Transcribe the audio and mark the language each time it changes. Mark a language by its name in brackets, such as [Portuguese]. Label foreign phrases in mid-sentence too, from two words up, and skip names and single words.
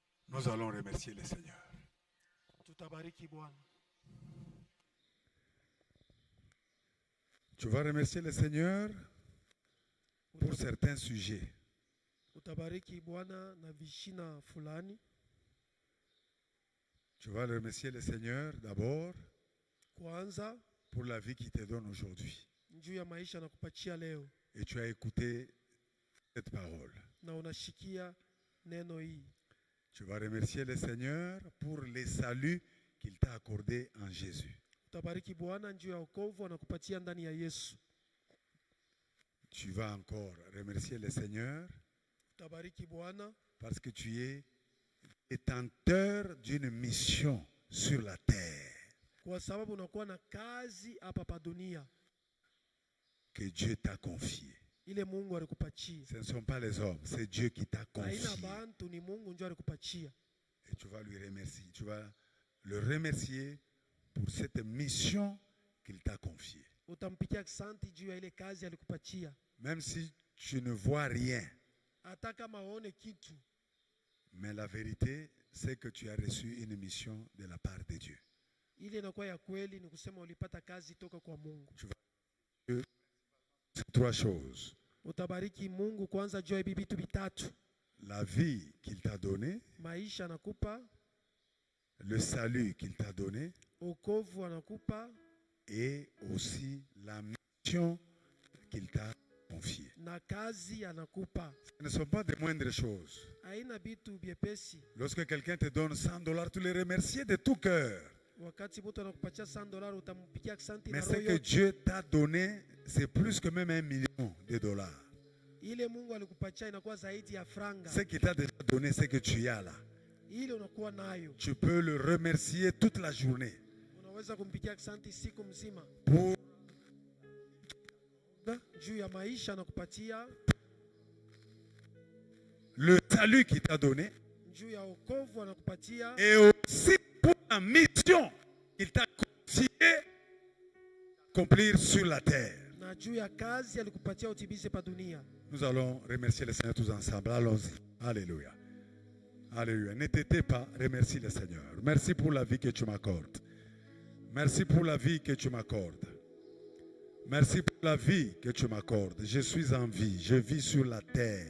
[French] Nous allons remercier le Seigneur. [Swahili] Tutabariki Bwana. [French] Tu vas remercier le Seigneur pour certains sujets. [Swahili] Utabariki Bwana na vishina fulani. [French] Tu vas remercier le Seigneur d'abord [Swahili] Kwanza [French] pour la vie qu'il te donne aujourd'hui. [Swahili] juu ya maisha na kupatia leo [French] Et tu as écouté cette parole. [Swahili] na unashikia neno hii. [French] Tu vas remercier le Seigneur pour les saluts qu'il t'a accordés en Jésus. [Swahili] Utabariki Bwana juu ya wokovu anakupatia ndani ya Yesu. [French] Tu vas encore remercier le Seigneur [Swahili] Utabariki Bwana [French] parce que tu es détenteur d'une mission sur la terre [Swahili] kwa sababu unakuwa na kazi hapa pa dunia [French] que Dieu t'a confiée. [Swahili] ile Mungu alikupatia. [French] Ce ne sont pas les hommes, c'est Dieu qui t'a [Swahili] Haina [French] confié. [Swahili] bantu, ni Mungu ndio alikupatia. [French] Et tu vas lui remercier. Tu vas le remercier pour cette mission qu'il t'a confiée. [Swahili] Utampikia asante juu ya ile kazi alikupatia. [French] Même si tu ne vois rien, [Swahili] Hata kama aone kitu, [French] mais la vérité, c'est que tu as reçu une mission de la part de Dieu. [Swahili] ile inakuwa ya kweli, ni kusema ulipata kazi toka kwa Mungu. [French] C'est trois choses. [Swahili] Utabariki Mungu kwanza juu ya hivi vitu vitatu: [French] La vie qu'il t'a donnée, [Swahili] maisha anakupa, [French] le salut qu'il t'a donné, [Swahili] wokovu anakupa, [French] et aussi la mission qu'il t'a confiée. [Swahili] na kazi anakupa. [French] Ce ne sont pas des moindres choses. [Swahili] Haina vitu vyepesi. [French] Lorsque quelqu'un te donne $100, tu le remercies de tout cœur. [Swahili] Wakati mtu anakupatia $100 utampikia asante na [French] Mais [Swahili] roho [French] ce que [Swahili] yote. [French] Dieu t'a donné, c'est plus que même $1 million. [Swahili] Ile Mungu alikupatia inakuwa zaidi ya franga. [French] Ce qu'il t'a déjà donné, c'est que tu as là. [Swahili] Ile unakuwa nayo. [French] Tu peux le remercier toute la journée [Swahili] Unaweza kumpikia asante siku mzima. [French] pour [Swahili] Juu ya maisha anakupatia, [French] le salut qu'il t'a donné [Swahili] juu ya wokovu anakupatia, [French] et aussi pour la mission qu'il t'a confiée accomplir sur la terre. [Swahili] na juu ya kazi alikupatia utimize pa dunia. [French] Nous allons remercier le Seigneur tous ensemble. Allons-y. Alléluia. Alléluia. Ne t'étais pas. Remercie le Seigneur. Merci pour la vie que tu m'accordes. Merci pour la vie que tu m'accordes. Merci pour la vie que tu m'accordes. Je suis en vie. Je vis sur la terre.